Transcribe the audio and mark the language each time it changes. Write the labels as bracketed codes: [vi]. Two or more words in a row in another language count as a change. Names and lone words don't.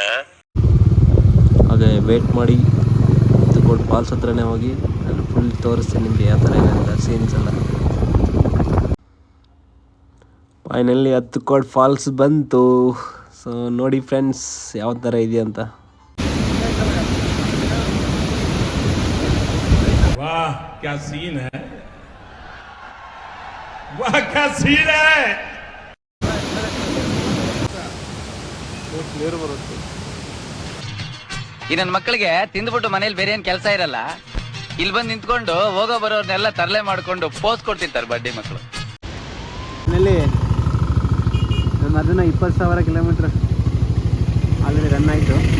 [kn] ಹಾಗೆ ವೇಟ್ ಮಾಡಿ ಹತ್ತುಕೋಡ್ ಫಾಲ್ಸ್ ಹತ್ರನೇ ಹೋಗಿ ನಾನು ಫುಲ್ ತೋರಿಸ್ತೀನಿ ನಿಮಗೆ ಯಾವ ಥರ ಇದೆ ಅಂತ ಸೀನ್ಸ್ ಎಲ್ಲ. ಫೈನಲಿ ಹತ್ತುಕೋಡ್ ಫಾಲ್ಸ್ ಬಂತು. ಸೊ ನೋಡಿ ಫ್ರೆಂಡ್ಸ್ ಯಾವ ಥರ ಇದೆಯಾ ಅಂತ. [hi] वाह क्या सीन है, वाह क्या सीन है. [kn] ಈ ನನ್ನ ಮಕ್ಕಳಿಗೆ ತಿಂದ್ಬಿಟ್ಟು ಮನೇಲಿ ಬೇರೆ ಏನ್ ಕೆಲಸ ಇರಲ್ಲ. ಇಲ್ಲಿ ಬಂದು ನಿಂತ್ಕೊಂಡು ಹೋಗೋ ಬರೋರ್ನೆಲ್ಲ ತರಲೆ ಮಾಡ್ಕೊಂಡು ಪೋಸ್ ಕೊಡ್ತಿರ್ತಾರೆ ಬಡ್ಡಿ ಮಕ್ಕಳು. ಅದನ್ನು 20,000 ಕಿಲೋಮೀಟ್ರ್ [en] already run [kn] ಆಯಿತು.